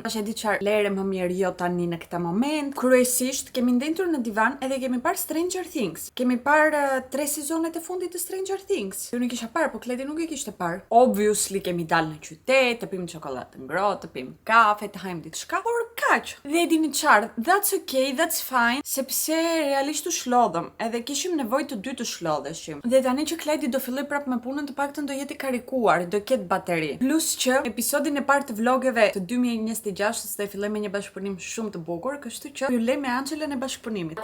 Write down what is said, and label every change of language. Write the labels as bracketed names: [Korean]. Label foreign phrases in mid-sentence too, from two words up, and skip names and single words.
[Albanian] Tash e di çfarë, lere më mirë jo tani në këtë moment. Kryesisht kemi ndentur në divan edhe kemi parë Stranger Things. Kemi parë 3 sezonet e fundit të Stranger Things. Unë kisha parë, po Klajdi nuk e kishte parë. Obviously kemi dalë në qytet, të pim çokoladë ngrohtë, të pim kafe, të hajmë diçka, por kaq. Dhe e dini çfarë, [English] that's okay, that's fine, [Albanian] sepse realisht u shlodhëm, edhe kishim nevojë të dy të shlodheshim. Dhe tani që Klajdi do filloj prapë me punën, të paktën do jetë i karikuar, do ketë bateri. Plus që episodin e parë të vlogeve të 2026-s do filloj me një bashkëpunim shumë të bukur, kështu që ju lej me Angelën e bashkëpunimit.